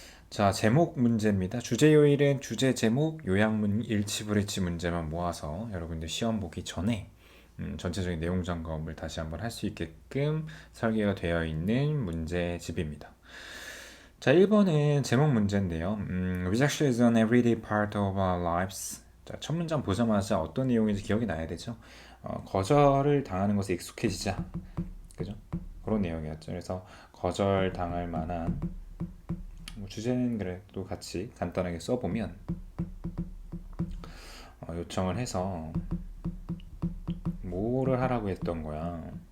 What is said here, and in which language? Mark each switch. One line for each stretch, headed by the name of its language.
Korean: 자, 제목 문제입니다. 주제 요일은 주제 제목, 요약문, 일치 불일치 문제만 모아서 여러분들 시험 보기 전에 전체적인 내용 점검을 다시 한번 할 수 있게끔 설계가 되어 있는 문제집입니다. 자, 1번은 제목 문제인데요.
English: Rejection is an everyday part of our lives.
Korean: 자, 첫 문장 보자마자 어떤 내용인지 기억이 나야 되죠. 거절을 당하는 것에 익숙해지자. 그죠? 그런 내용이었죠. 그래서 거절 당할 만한 주제는 그래도 같이 간단하게 써보면 요청을 해서 뭐를 하라고 했던 거야.